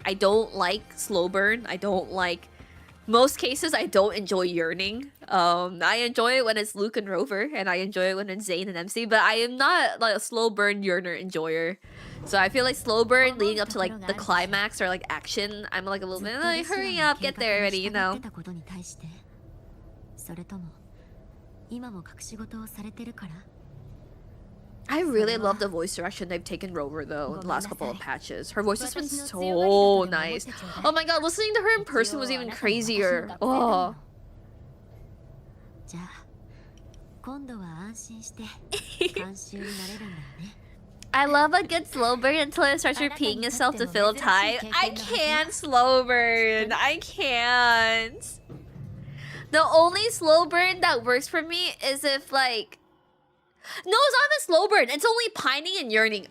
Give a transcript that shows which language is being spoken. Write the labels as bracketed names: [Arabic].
[English] I don't like slow burn. I don't like... Most cases, I don't enjoy yearning. I enjoy it when it's Luke and Rover, and I enjoy it when it's Zane and MC, but I am not like a slow burn yearner enjoyer. So I feel like slow burn leading up to like the climax or like action, I'm like a little bit like, hurry up, get there already, you know. [Japanese] それとも今も隠し事をされてるから？ [English] I really love the voice direction they've taken Rover though in the last couple of patches. Her voice has been so nice. Oh my god, listening to her in person was even crazier. Oh. [Japanese] じゃあ今度は安心して監修になれるんだよね。 [English] I love a good slow burn until it starts repeating itself to fill time. I can't slow burn. I can't. The only slow burn that works for me is if like... No, it's not even slow burn. It's only pining and yearning.